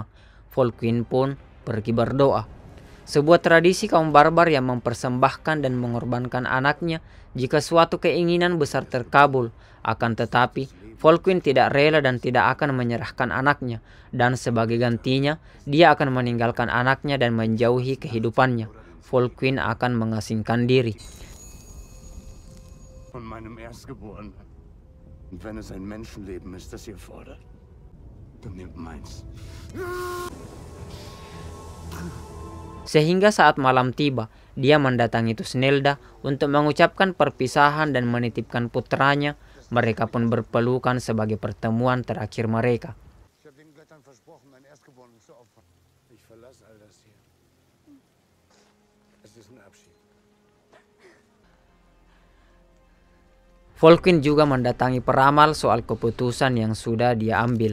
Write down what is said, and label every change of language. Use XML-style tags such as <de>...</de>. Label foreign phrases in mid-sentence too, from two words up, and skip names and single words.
<id>Volkwin pun pergi berdoa. Sebuah tradisi kaum barbar yang mempersembahkan dan mengorbankan anaknya jika suatu keinginan besar terkabul. Akan tetapi, Volkwin tidak rela dan tidak akan menyerahkan anaknya. Dan sebagai gantinya, dia akan meninggalkan anaknya dan menjauhi kehidupannya. Volkwin akan mengasingkan diri.</id> <de>Von meinem Erstgeborenen. Und wenn es ein Menschenleben ist, das ihr fordert, dann nehmt meins.</de> <id>Sehingga saat malam tiba, dia mendatangi Thusnelda untuk mengucapkan perpisahan dan menitipkan putranya. Mereka pun berpelukan sebagai pertemuan terakhir mereka. Volkwin juga mendatangi peramal soal keputusan yang sudah dia ambil.</id>